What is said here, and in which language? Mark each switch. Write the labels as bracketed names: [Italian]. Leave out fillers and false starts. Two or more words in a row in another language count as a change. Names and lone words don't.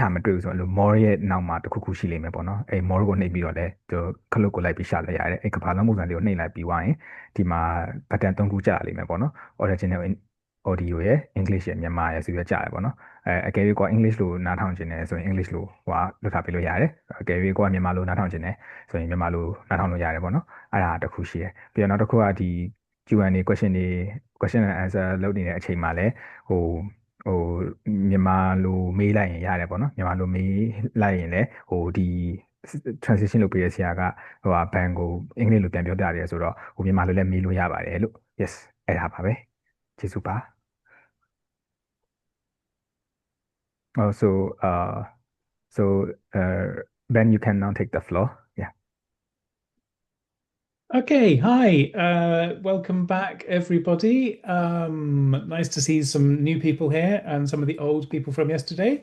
[Burmese] ဟာမတွေ့ဘူးဆိုတော့လို့ more ရဲ့နောက်မှာတစ်ခုခုရှိလိမ့်မယ်ပေါ့နော်အဲ့ more ကိုနှိပ်ပြီးတော့လဲခလုတ်ကိုလိုက်ပြီးရှာလိုက်ရတယ်အဲ့ကမ္ဘာလုံးပုံစံလေးကိုနှိပ်လိုက်ပြီးသွားရင်ဒီမှာ button ၃ခုကြာ လိမ့်မယ်ပေါ့နော် [English] original audio [Burmese] ရယ် English ရယ်မြန်မာရယ်ဆိုပြီးတော့ကြာရယ်ပေါ့နော်အကယ်၍ကို English လိုနားထောင်ခြင်းနဲ့ဆိုရင် English လိုလွတ် ထားပေးလို့ရတယ်အကယ်၍ကိုကမြန်မာလိုနားထောင်ခြင်းနဲ့ဆိုရင်မြန်မာလိုနားထောင်လို့ရတယ်ပေါ့နော်အဲ့ဒါတစ်ခု ရှိရယ်ပြီးတော့နောက်တစ်ခုကဒီ [English] Q&A question and answer [Burmese] လုပ်နေတဲ့အချိန်မှာလည်းဟိုဟိုမြန်မာလိုမေးလိုက်ရင်ရတယ်ပေါ့နော်မြန်မာလိုမေးလိုက်ရင်လည်းဒီ transition လုပ်ပေးတဲ့ဆရာကဘန်ကိုအင်္ဂလိပ်လိုပြန်ပြောပြတယ်ဆိုတော့မြန်မာလိုလည်းမေးလို့ရပါတယ်လို့ yes အဲ့ဒါပါပဲကျေးဇူးပါ [English] Oh, Ben, you can now take the floor. Yeah. Okay, hi. Welcome back, everybody. Nice to see some new people here and some of the old people from yesterday.